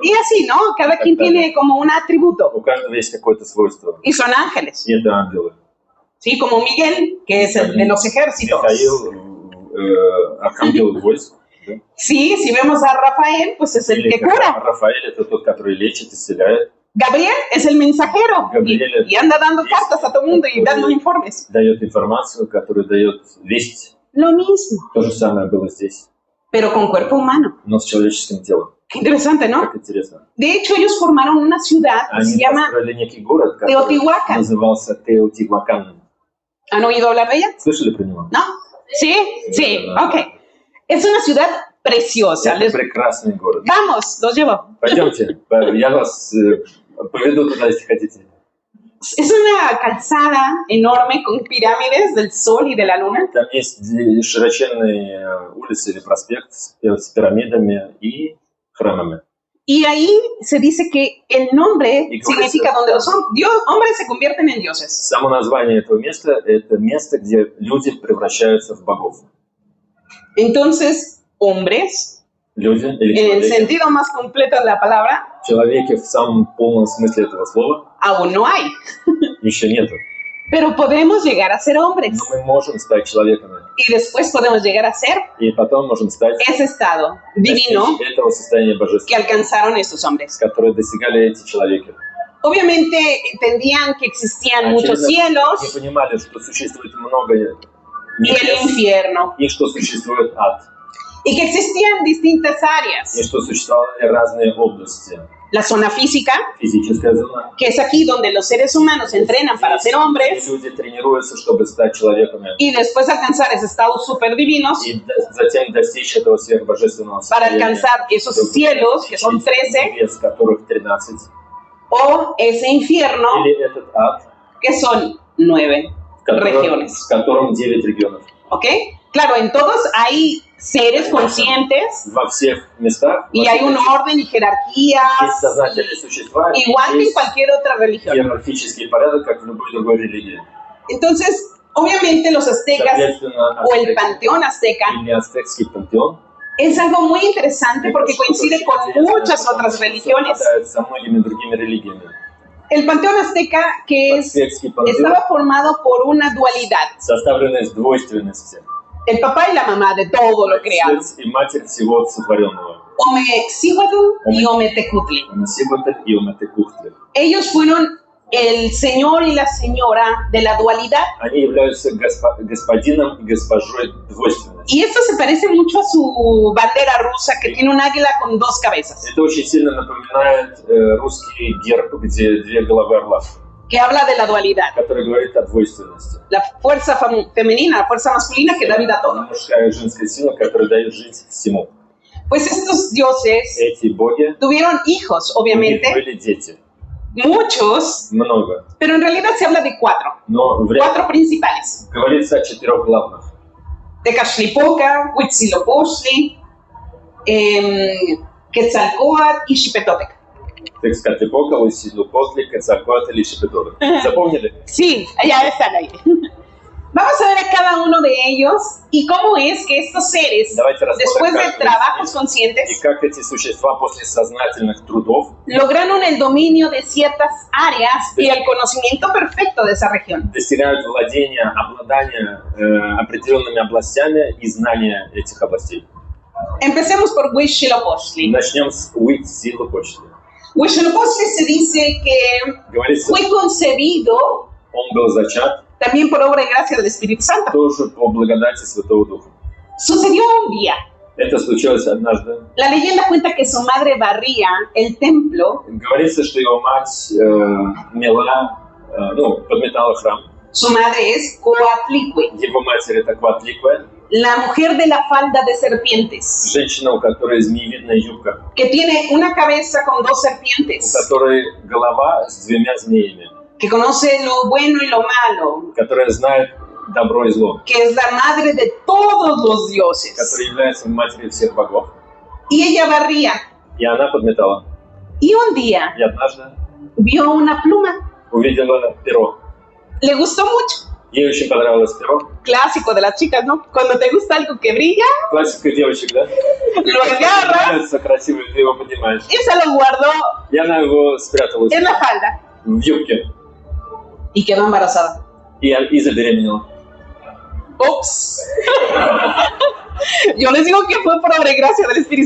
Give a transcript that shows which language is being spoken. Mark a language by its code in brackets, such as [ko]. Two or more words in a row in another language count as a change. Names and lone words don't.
[es] Y así, ¿no? Cada quien tiene como un atributo [ru] У каждого есть какое-то свойство. [es] y son ángeles. [ru] И это ангелы. [es] Sí, como Miguel, que es el de los ejércitos. [ru] Михаил, архангел войск. Да? [es] Sí, si vemos a Rafael, pues es el [ru] Или [es] que [ru] как [es] cura. [ru] Рафаэль, это тот, который лечит, исцеляет, [es] Gabriel es el mensajero Gabriel y anda dando cartas a todo el mundo y dando informes. [ru] дает информацию, которая дает весть. [es] Lo mismo, [ru] То же самое было здесь, [es] pero con cuerpo humano. [ru] но с человеческим телом. [es] Qué interesante, ¿no? [ru] Как интересно. [es] De hecho, ellos formaron una ciudad que se [ru] Они [es] llama... [ru] построили некий город, который Теотиуакан. назывался Теотиуакан. [es] ¿Han oído hablar de ella? [ru] Слышали про него? [es] ¿No? ¿Sí? Sí, ok. Es una ciudad preciosa. [ru] Это прекрасный город. [es] Vamos, los llevo. [ru] Пойдемте, я вас поведу туда, если хотите. [es] Es una calzada enorme con pirámides del sol y de la luna. [ru] Там есть широченные улицы или проспект с пирамидами и храмами. [es] Y ahí se dice que el nombre Y significa donde los hombres se convierten en dioses. [ru] Само название этого места – это место, где люди превращаются в богов. [es] Entonces, hombres, [ru] Люди или [es] en el [ru] человеки. [es] sentido más completo de la palabra, [ru] Человеки в самом полном смысле этого слова [es] aún no hay. [ru] еще нету. [es] Pero podemos llegar a ser hombres. [ru] Но мы можем стать человеками. [es] Y después podemos llegar a ser [ru] И потом можем стать [es] ese estado divino [ru] достичь этого состояния [es] que [ru] божественного, [es] alcanzaron estos hombres. [ru] которое достигали эти человеки. [es] Obviamente entendían que existían muchos [ru] Очевидно, [es] cielos [ru] они понимали, что существует много [es] y el [ru] небес, [es] infierno, [ru] и что существует ад, [es] y que existían distintas [ru] и [es] áreas. [ru] что существовали разные области. [es] La zona física, [ru] Физическая зона. [es] que es aquí donde los seres humanos entrenan para ser [ru] И [es] hombres [ru] люди тренируются, чтобы стать человеками. [es] y después alcanzar esos estados super divinos [ru] И затем достичь этого сверхбожественного [es] para [ru] состояния. [es] alcanzar esos cielos, que son 13, [ru] Небес, которых 13. [es] o ese infierno, [ru] Или этот ад, [es] que son 9 regiones. [ru] в котором 9 регионов. [es] ¿Ok? Claro, en todos hay seres conscientes [ru] Во всех местах [es] y hay un orden y [ru] есть [es] jerarquías, [ru] сознательные существа, [es] igual que en [ru] есть [es] cualquier otra religión. [ru] иерархический порядок, как в любой другой религии. [es] Entonces, obviamente los aztecas [ru] Соответственно, [es] o el [ru] ацтек [es] panteón azteca [ru] или ацтекский пантеон [es] es algo muy interesante porque coincide con muchas otras religiones. [ru] совпадает со многими другими религиями. [es] El panteón azteca que [ru] Ацтекский пантеон [es] estaba formado por una dualidad, [ru] составлен из двойственности. [es] el papá y la mamá de todo lo creado, [ru] Отец и матерь всего сотворенного. [es] Omexíhuatl y Ometecutli. [ru] Умсиботель и Уматекухтли. [es] Ellos fueron el señor y la señora de la dualidad. [ru] Они являются господином и госпожой двойственности. [es] Y esto se parece mucho a su bandera rusa que tiene un águila con dos cabezas, [ru] Это очень сильно напоминает русский герб, где две головы орла, [es] que habla de la dualidad. [ru] который говорит о двойственности. [es] La fuerza femenina, la fuerza masculina que da vida a todo. [ru] Мужская и женская сила, которая дает жизнь всему. [es] Pues estos dioses [ru] Эти боги, [es] tuvieron hijos, [ru] у них [es] obviamente, [ru] были дети. [es] muchos, [ru] много. [es] pero en realidad se habla de 4. [ru] Но [es] 4 principales. [ru] говорится о 4 главных. [es] Tecachlipoca, Huitzilopochtli, Quetzalcóatl y Xipetotec. Tezcatlipoca, Huitzilopochtli, Quetzalcóatl y Xipetotec. [ru] ¿Запомнили? [es] Sí, ya están ahí. Vamos a ver a cada uno de ellos y cómo es que estos seres, después de trabajos [ru] И [es] conscientes, [ru] как эти существа после сознательных трудов [es] lograron el dominio de ciertas áreas y el conocimiento perfecto de esa región. [ru] достигают владения, обладания определенными областями и знания этих областей. [es] Empecemos por Huitzilopochtli. [ru] Начнем с Huitzilopochtli. [es] Huitzilopochtli se dice que [ru] Говорится, [es] fue concebido [ru] он был зачат [es] también por obra y gracia del Espíritu Santo. [ru] тоже по благодати Святого Духа. [es] Sucedió un día. [ru] Это случилось однажды. [es] La leyenda cuenta que su madre barría el templo. [ru] Говорится, что его мать мела, подметала храм. [es] Su madre es Coatlicue, [ru] Его матерь это Кватликве, [es] la mujer de la falda de serpientes, [ru] женщина, у которой змеевидная юбка, [es] que tiene una cabeza con 2 [ru] у [es] serpientes, [ru] которой голова с 2 змеями, [es] que conoce lo bueno y lo malo, [ru] которая знает добро и зло, [es] que es la madre de todos los dioses. [ru] которая является матерью всех богов. [es] Y ella barría. [ru] И она подметала. [es] Y un día [ru] И однажды [es] vio una pluma. [ru] увидела перо. [es] Le gustó mucho. [ru] Ей очень понравилось перо. [es] Clásico de las chicas, ¿no? Cuando te gusta algo que brilla, [ru] Классика девочек, да? [es] lo agarras [ru] Нравится красиво, ты его поднимаешь. [es] y se lo guardó [ru] И она его спрятала [es] en la falda. [ru] в юбке. [es] Y quedó embarazada. [ru] И забеременела. [es] Ups. Yo les digo que fue por obra y gracia del Espíritu